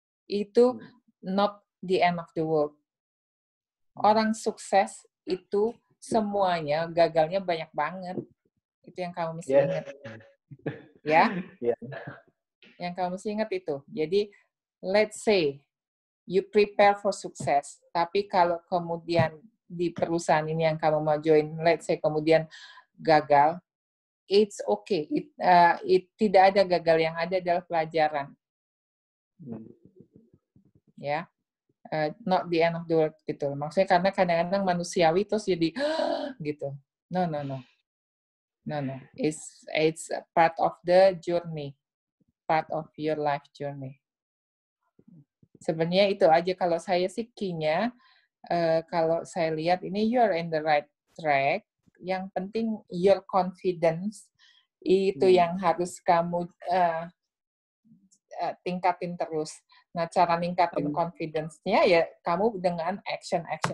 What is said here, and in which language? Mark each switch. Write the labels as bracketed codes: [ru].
[id] Itu [en] not the end of the world. [id] Orang sukses itu semuanya gagalnya banyak banget. Itu yang kamu mesti ingat. Ya? Yang kamu mesti ingat itu. Jadi, [en] let's say you prepare for success. [id] Tapi kalau kemudian di perusahaan ini yang kamu mau join, [en] let's say [id] kemudian gagal, [en] it's okay. [id] Tidak ada gagal, yang ada adalah pelajaran. Ya, [en] not the end of the world [id] gitu. Maksudnya karena kadang-kadang manusiawi terus jadi gitu. No. [en] It's part of the journey, part of your life journey. [id] Sebenarnya itu aja kalau saya sih key-nya. Kalau saya lihat ini [en] you're in the right track. [id] Yang penting [en] your confidence [id] itu yang harus kamu tingkatin terus. Nah, cara ningkatin confidence-nya ya kamu dengan action.